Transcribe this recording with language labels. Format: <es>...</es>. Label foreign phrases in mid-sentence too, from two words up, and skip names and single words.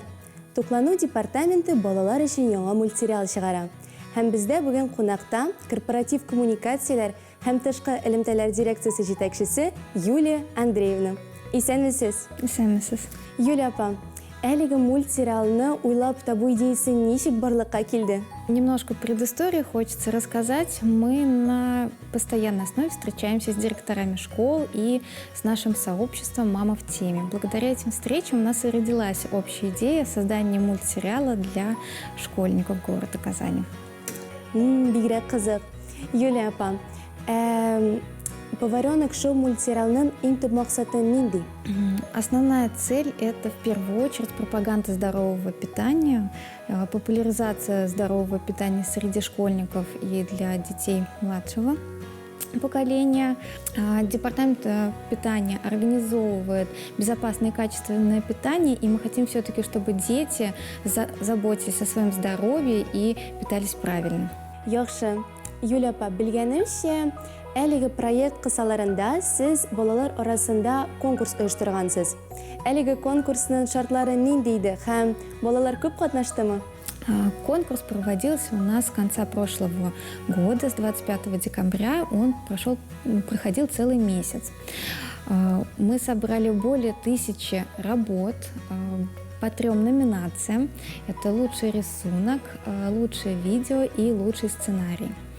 <tt>Туклану департаменты балалар өчен яңа мультсериал чыгара. Һәм бездә бүген кунакта корпоратив коммуникацияләр һәм тышкы элемтәләр дирекциясе җитәкчесе Юлия Андреевна. Исәнмесез? Исәнмесез. Юлия апа, әлеге мультсериалны уйлап табу идеясе ничек барлыкка килде?</tt> <ru>Немножко предыстории хочется рассказать. Мы на постоянной основе встречаемся с директорами школ и с нашим сообществом «Мама в теме». Благодаря этим встречам у нас и родилась общая идея создания мультсериала для школьников города Казани.</ru> <tt>Бигрәк кызык. Юлия апа, Поваренок шоу мультсериалның иң төп максаты нинди?</tt> <ru>Основная цель – это в первую очередь пропаганда здорового питания, популяризация здорового питания среди школьников и для детей младшего поколения. Департамент питания организовывает безопасное и качественное питание, и мы хотим все-таки, чтобы дети заботились о своем здоровье и питались правильно.</ru> <tt>Яхшы. Юлия апа, белгәнемчә, әлеге проект кысаларында сез балалар арасында конкурс оештыргансыз. Әлеге конкурсның шартлары нинди иде һәм балалар күп катнаштымы?</tt> <ru>Конкурс проводился у нас с конца прошлого года, с 25 декабря. Он проходил целый месяц. Мы собрали более 1000 работ по 3 номинациям. Это лучший рисунок, лучшее видео и лучший сценарий.</ru>